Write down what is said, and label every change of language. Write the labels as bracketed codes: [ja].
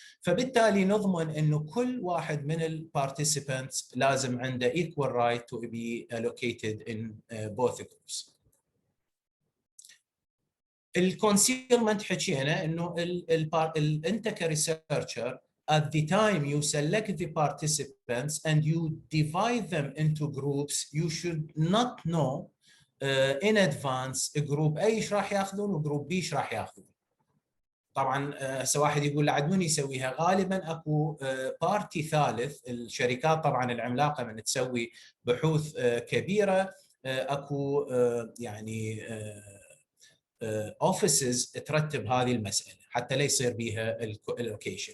[ar] فبالتالي نضمن انه كل واحد من [en] البارتيسيبنتس [ar] لازم عنده [en] equal right to be allocated in both groups. الكونسيلمنت [ar] حكينا انه انت [en] كريسيرشر at the time you select the participants and you divide them into groups you should not know in advance [ar] جروب A ايش راح ياخذون [en] وجروب B ايش راح ياخذون. [ar] طبعا هسه واحد يقول لعد من يسويها؟ غالبا اكو بارتي ثالث. الشركات طبعا العملاقه من تسوي بحوث كبيره اكو يعني اوفيسز ترتب هذه المساله حتى لا يصير بها الالوكيشن.